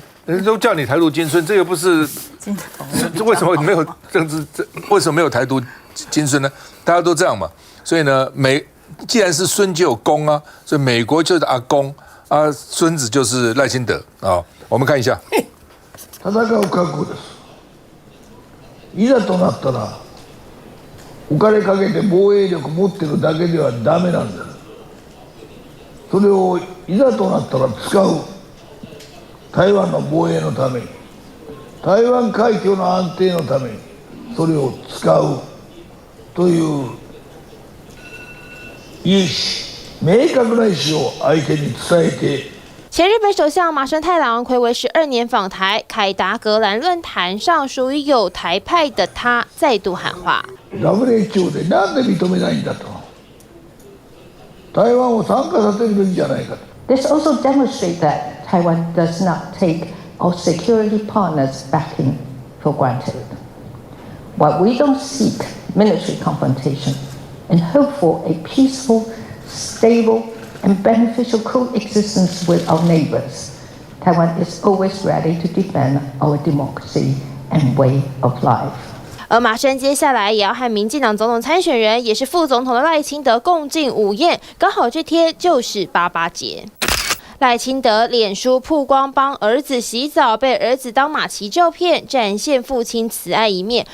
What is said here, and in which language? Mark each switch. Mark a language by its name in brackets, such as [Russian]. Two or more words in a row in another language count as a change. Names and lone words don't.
[Chinese] 人家都叫你台独金孙，这又不是。为什么没有政治？为什么没有台独金孙呢？大家都这样嘛。所以呢，既然是孙就有公啊，所以美国就是阿公啊，孙子就是赖清德啊。我们看一下。 [Japanese] 戦う覚悟です。いざとなったらお金かけて防衛力持ってるだけではダメなんだ。それをいざとなったら使う。台湾の防衛のために、台湾海峡の安定のためにそれを使うという意思、明確な意思を相手に伝えて。 [Chinese] 前日本首相麻生太郎睽违12年访台，凯达格兰论坛上属于有台派的他再度喊话。 [Japanese] WHO でなんで認めないんだと。台湾を参加させるべきじゃないかと。 [English] This also demonstrates that Taiwan does not take our security partners' backing for granted. While we don't seek military confrontation and hope for a peaceful, stable, and beneficial coexistence with our neighbors, Taiwan is always ready to defend our democracy and way of life. [Chinese] 而马生接下来也要和民进党总统参选人，也是副总统的赖清德共进午宴，刚好这天就是88节。赖清德脸书曝光帮儿子洗澡，被儿子当马骑照片，展现父亲慈爱一面。